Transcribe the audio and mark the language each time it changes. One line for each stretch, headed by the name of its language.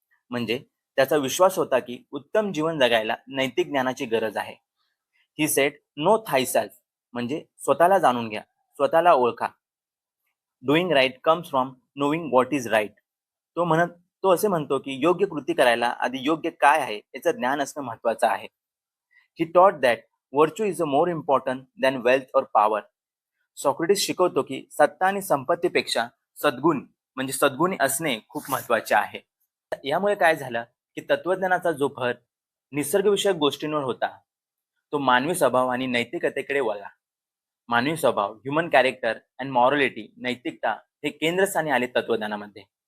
Marathi: म्हणजे त्याचा विश्वास होता की उत्तम जीवन जगायला नैतिक ज्ञानाची गरज आहे.
English: he said know thyself
Marathi: म्हणजे स्वतःला जाणून घ्या, स्वतःला ओळखा.
English: Doing right comes from knowing what is right.
Marathi: तो असे म्हणतो की योग्य कृती करायला आधी योग्य काय आहे याचं ज्ञान असणं महत्वाचं आहे.
English: He taught that virtue is more important than wealth or power.
Marathi: Socrates शिकवतो की सत्ता आणि संपत्तीपेक्षा सद्गुण म्हणजे सद्गुणी असणे खूप महत्वाचे आहे. यामुळे काय झालं की तत्वज्ञानाचा जो भर निसर्गविषयक गोष्टींवर होता तो मानवी स्वभाव आणि नैतिकतेकडे वळला. मानवी स्वभाव,
English: human character and morality,
Marathi: नैतिकता हे केंद्रस्थानी आले तत्वज्ञानामध्ये.